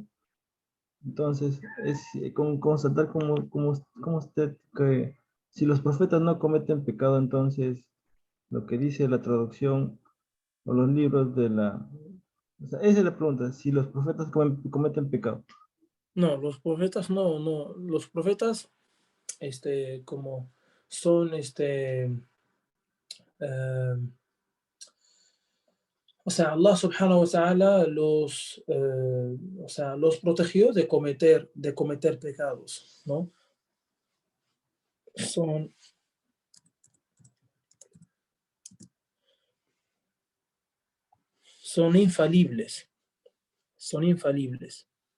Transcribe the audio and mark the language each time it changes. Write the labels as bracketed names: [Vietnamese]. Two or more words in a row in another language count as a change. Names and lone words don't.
[Spanish] Entonces, es constatar como usted que Si los profetas no cometen pecado, entonces lo que dice la traducción o los libros de la... O sea, esa es la pregunta, si los profetas cometen pecado. No, los profetas no, los profetas, como son, eh, o sea, [Arabic] الله سبحانه وتعالى [Spanish] los protegió de cometer pecados, ¿no? Son, son infalibles, son infalibles.